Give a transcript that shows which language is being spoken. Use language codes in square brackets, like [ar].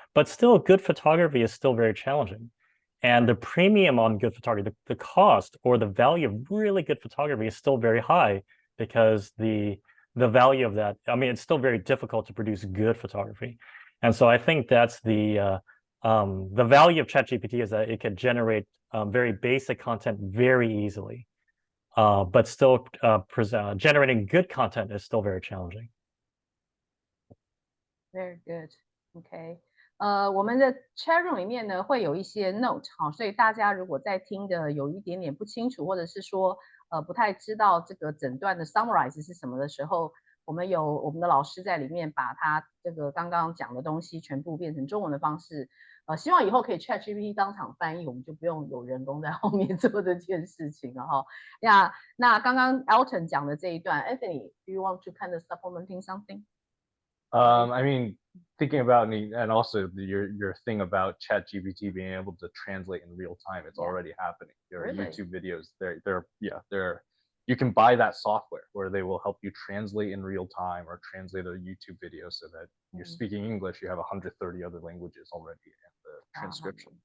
[en] But still, good photography is still very challenging, and the premium on good photography, the cost or the value of really good photography is still very high, because the value of that, I mean, it's still very difficult to produce good photography. And so I think that's the value of ChatGPT, is that it can generate very basic content very easily, but still generating good content is still very challenging. Very good. OK. [zh] 我们的 chat room 里面呢会有一些 note 好，所以大家如果在听的有一点点不清楚，或者是说不太知道这个整段的 summarize 是什么的时候，我们有我们的老师在里面把他这个刚刚讲的东西全部变成中文的方式，希望以后可以 ChatGPT 当场翻译，我们就不用有人工在后面做这件事情了哈。那刚刚 Elton 讲的这一段 ，Anthony， [en] do you want to kind of supplementing something? I mean, thinking about and also your thing about ChatGPT being able to translate in real time, it's already happening. There are YouTube videos. You can buy that software where they will help you translate in real time or translate a YouTube video so that you're speaking English, you have 130 other languages already in the transcription.